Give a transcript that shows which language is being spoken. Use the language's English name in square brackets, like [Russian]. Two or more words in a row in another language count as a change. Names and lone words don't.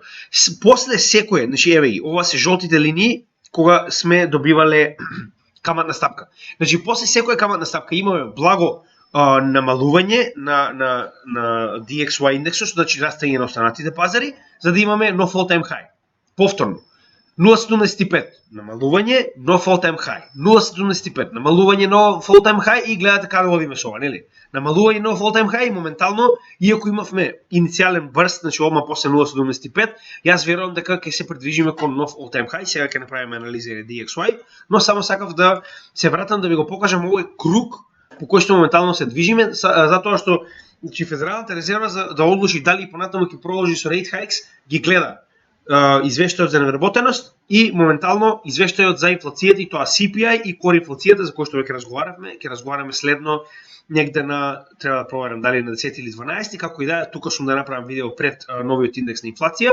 [Macedonian] После секое, значи, еве ги, ова се жолтите линии кога сме добивале каматна стапка. Значи, после секоја каматна стапка имаме благо намалување на DXY индексот, значи растање на останатите пазари, за да имаме нов [English] all-time high. [Macedonian] Повторно, 0,75 намалување, нов [English] all-time high. [Macedonian] 0,75 намалување, нов [English] all-time high [Macedonian] и гледате каде водиме со ова, нели? Намалување нов [English] all-time high [Macedonian] и моментално, иако имавме иницијален брст, значи одма после 0,75, јас верувам дека ќе се придвижиме кон нов [English] all-time high, [Macedonian] сега ќе направиме анализа на DXY, но само сакав да се вратам да ви го покажам овој круг по кој што моментално се движиме, затоа што значи, Федералната резерва за да одлучи дали понатаму ќе продолжи со [English] rate hikes, [Macedonian] ги гледа извештајот за невработеност и моментално извештајот за инфлацијата и тоа CPI и кор инфлацијата за кој што веќе разговаравме, ќе разговараме следно негде на, треба да проверам дали на 10 или 12, како и да е, тука сум да направам видео пред новиот индекс на инфлација.